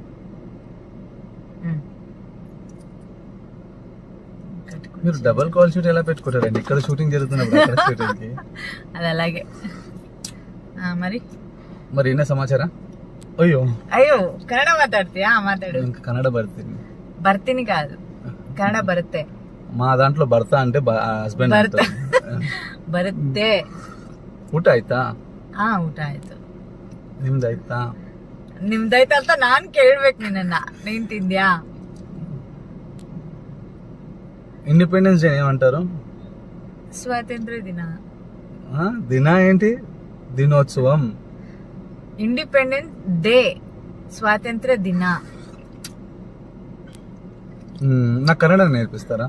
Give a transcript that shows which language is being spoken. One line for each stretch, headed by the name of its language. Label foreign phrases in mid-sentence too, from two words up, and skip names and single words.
Telugu: మీరు
English: double call shoot
Telugu: ఎలా పెట్టుకుంటారండి? ఇక్కడ షూటింగ్ జరుగుతున్నప్పుడు అక్కడ షూటింగ్ కి? అది అలాగే.
Kannada: ಮರಿ ಏನಾ ಸಮಾಚಾರ? ಅಯ್ಯೋ
Telugu: అయ్యో, కన్నడ మాట్లాడుతీయా? మాట్లాడు. ఇంకా కన్నడ భర్తీని. భర్తీని కాదు, కన్నడ భర్తే. మా దాంట్లో భర్త అంటే ಹಸ್ಬೆಂಡ್.
Kannada: ಬರುತ್ತೆ. ಊಟ ಆಯ್ತಾ? ಊಟ ಆಯ್ತು. ನಿಮ್ದಾಯ್ತಾ? ನಿಮ್ದಾಯ್ತಾ ಅಂತ ನಾನ್ ಕೇಳ್ಬೇಕು ನಿನ್ನ. ನೀನ್ ತಿಂದ್ಯಾ?
English: Independence Day
Telugu: ఏమంటారు?
Kannada: ಸ್ವಾತಂತ್ರ ದಿನ.
Telugu: దిన ఏంటి? దినోత్సవం.
English: Independence Day,
Kannada: ಸ್ವಾತಂತ್ರ ದಿನ.
Telugu: నాకు కన్నడ నేర్పిస్తారా?